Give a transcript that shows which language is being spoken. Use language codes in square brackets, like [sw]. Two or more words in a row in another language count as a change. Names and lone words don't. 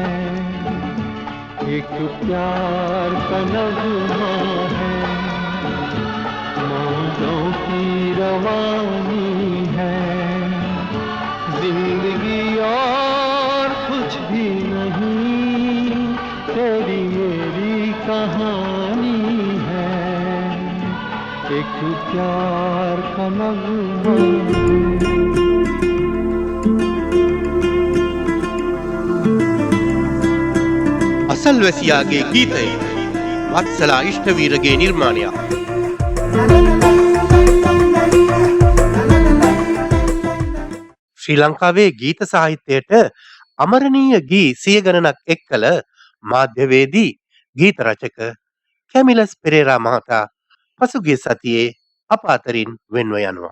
[hi] एक प्यार का नगमा है, मौजों की रवानी है। जिंदगी और कुछ भी नहीं, तेरी मेरी कहानी प्यार का नगमा [si] අසල්වැසියාගේ ගීතය වත්සලා ඉෂ්ඨවීරගේ නිර්මාණයක්. ශ්‍රී ලංකාවේ ගීත සාහිත්‍යයට අමරණීය ගී සිය ගණනක් එක් කළ මාධ්‍යවේදී ගීත රචක කැමිලස් පෙරේරා මහතා පසුගිය සතියේ අප අතරින් වෙන්ව යනවා.